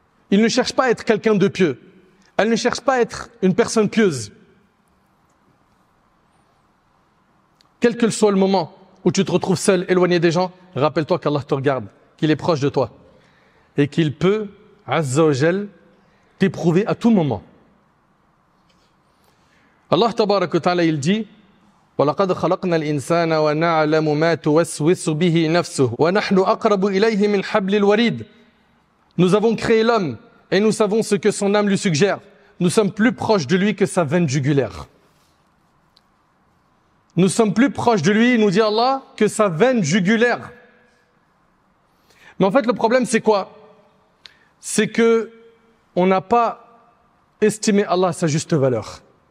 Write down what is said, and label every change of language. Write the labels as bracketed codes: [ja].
[fr] Il ne cherche pas à être quelqu'un de pieux. Elle ne cherche pas à être une personne pieuse. Quel que soit le moment où tu te retrouves seul, éloigné des gens, rappelle-toi qu'Allah te regarde, qu'il est proche de toi et qu'il peut, [ar] Azza wa Jal, [fr] t'éprouver à tout moment. [ar] Allah Tabaraka wa Ta'ala [fr] il dit [ar] وَلَقَدْ خَلَقْنَا الْإِنسَانَ وَنَعْلَمُ مَا تُوَسْوِسُ بِهِ نَفْسُهُ وَنَحْنُ أَقْرَبُ إِلَيْهِ مِنْ حَبْلِ الْوَرِيدِ. [fr] Nous avons créé l'homme et nous savons ce que son âme lui suggère. Nous sommes plus proches de lui que sa veine jugulaire. Nous sommes plus proches de lui, nous dit Allah, que sa veine jugulaire. Mais en fait, le problème, c'est quoi? C'est que on n'a pas estimé Allah à sa juste valeur.